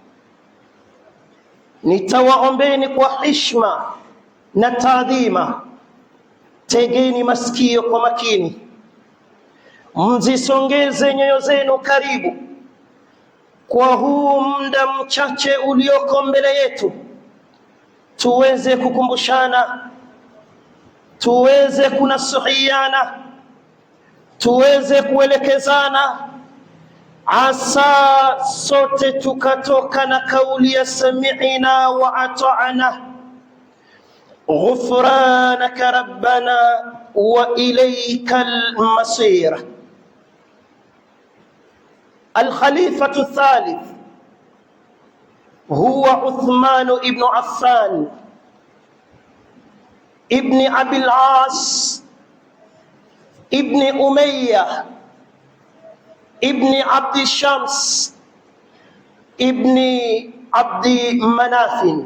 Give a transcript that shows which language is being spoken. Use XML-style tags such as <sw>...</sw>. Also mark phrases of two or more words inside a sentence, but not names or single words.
<sw>Nitawaombeni kwa heshima na taadhima, tegeni masikio kwa makini, mzisongeze nyoyo zenu karibu kwa huu muda mchache ulioko mbele yetu, tuweze kukumbushana, tuweze kunasihiana, tuweze kuelekezana, asa sote tukatoka na kauli ya</sw> <ar>سمعنا وأطعنا غفرانك ربنا وإليك المصير. الخليفة الثالث هو عثمان ابن عفان ابن أبي العاص ابن أمية ابن عبد الشمس ابن عبد مناف.</ar>